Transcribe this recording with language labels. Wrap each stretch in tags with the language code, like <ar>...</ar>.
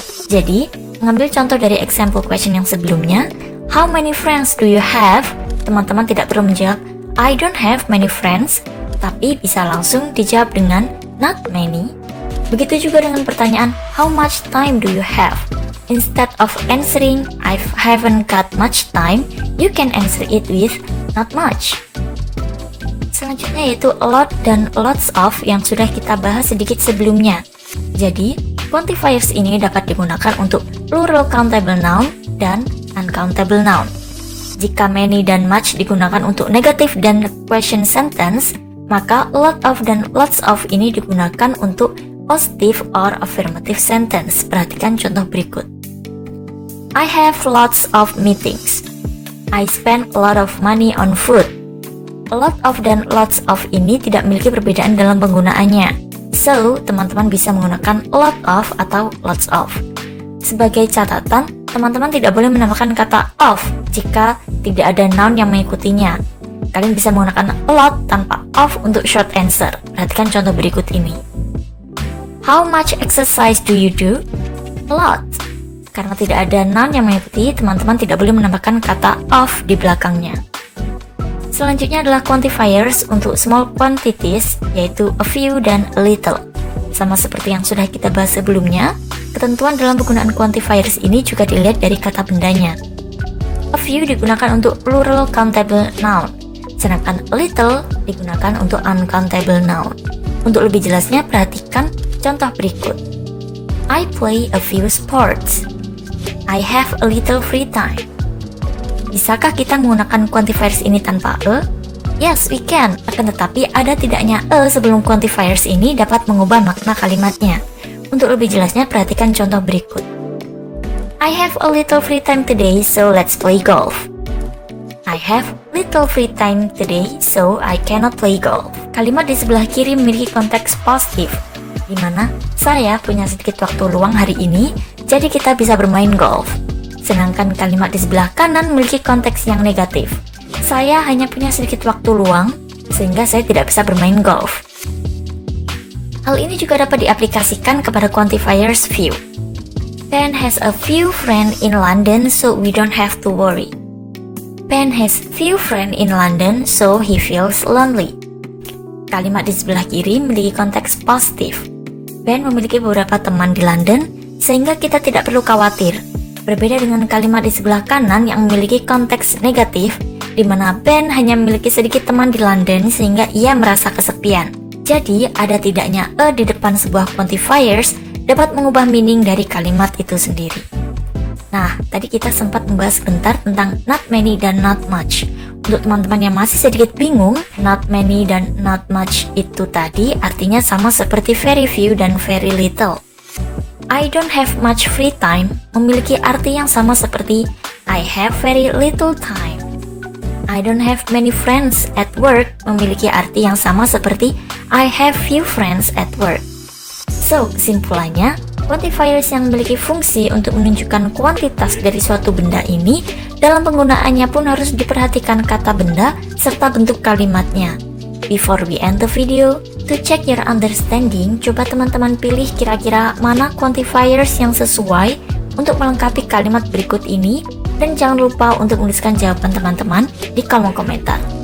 <id>Jadi, mengambil contoh dari</id> <en>example question</en> <id>yang sebelumnya,</id> <en>how many friends do you have?</en> <id>Teman-teman tidak perlu menjawab</id> <en>I don't have many friends,</en> <id>tapi bisa langsung dijawab dengan</id> <en>not many.</en> <id>Begitu juga dengan pertanyaan</id> <en>how much time do you have?</en> <id>Instead of answering I haven't got much time, you can answer it with</id> <en>not much.</en> <id>Selanjutnya yaitu a lot dan lots of yang sudah kita bahas sedikit sebelumnya. Jadi, quantifiers ini dapat digunakan untuk plural countable noun dan uncountable noun. Jika many dan much digunakan untuk negative dan question sentence, maka a lot of dan lots of ini digunakan untuk</id> <en>positive or affirmative sentence.</en> <id>Perhatikan contoh berikut.</id> <en>I have lots of meetings. I spend a lot of money on food.</en> <id>A lot of dan lots of ini tidak memiliki perbedaan dalam penggunaannya.</id> <en>So,</en> <id>teman-teman bisa menggunakan a lot of atau lots of. Sebagai catatan, teman-teman tidak boleh menambahkan kata of jika tidak ada noun yang mengikutinya. Kalian bisa menggunakan a lot tanpa of untuk short answer. Perhatikan contoh berikut ini.</id> <en>How much exercise do you do? A lot.</en> <id>Karena tidak ada noun yang mengikuti, teman-teman tidak boleh menambahkan kata of di belakangnya. Selanjutnya adalah quantifiers untuk small quantities, yaitu a few dan a little. Sama seperti yang sudah kita bahas sebelumnya, ketentuan dalam penggunaan quantifiers ini juga dilihat dari kata bendanya. A few digunakan untuk plural countable noun, sedangkan a little digunakan untuk uncountable noun. Untuk lebih jelasnya, perhatikan contoh berikut.</id> <en>I play a few sports. I have a little free time.</en> <id>Bisakah kita menggunakan quantifiers ini tanpa a?</id> <en>Yes, we can.</en> <id>Akan tetapi ada tidaknya a sebelum quantifiers ini dapat mengubah makna kalimatnya. Untuk lebih jelasnya, perhatikan contoh berikut.</id> <en>I have a little free time today, so let's play golf. I have little free time today, so I cannot play golf.</en> <id>Kalimat di sebelah kiri memiliki konteks positif, di mana saya punya sedikit waktu luang hari ini, jadi kita bisa bermain golf. Sedangkan kalimat di sebelah kanan memiliki konteks yang negatif. Saya hanya punya sedikit waktu luang, sehingga saya tidak bisa bermain golf. Hal ini juga dapat diaplikasikan kepada quantifiers few.</id> <en>Ben has a few friends in London, so we don't have to worry. Ben has few friends in London, so he feels lonely.</en> <id>Kalimat di sebelah kiri memiliki konteks positif. Ben memiliki beberapa teman di London, sehingga kita tidak perlu khawatir. Berbeda dengan kalimat di sebelah kanan yang memiliki konteks negatif, di mana Ben hanya memiliki sedikit teman di London sehingga ia merasa kesepian. Jadi, ada tidaknya a di depan sebuah quantifiers dapat mengubah meaning dari kalimat itu sendiri. Nah, tadi kita sempat membahas sebentar tentang not many dan not much. Untuk teman-teman yang masih sedikit bingung, not many dan not much itu tadi artinya sama seperti very few dan very little.</id> <en>I don't have much free time</en> <id>memiliki arti yang sama seperti</id> <en>I have very little time. I don't have many friends at work</en> <id>memiliki arti yang sama seperti</id> <en>I have few friends at work. So,</en> <id>kesimpulannya, quantifiers yang memiliki fungsi untuk menunjukkan kuantitas dari suatu benda ini, dalam penggunaannya pun harus diperhatikan kata benda serta bentuk kalimatnya.</id> <en>Before we end the video, to check your understanding,</en> <id>coba teman-teman pilih kira-kira mana quantifiers yang sesuai untuk melengkapi kalimat berikut ini, dan jangan lupa untuk menuliskan jawaban teman-teman di kolom komentar.</id>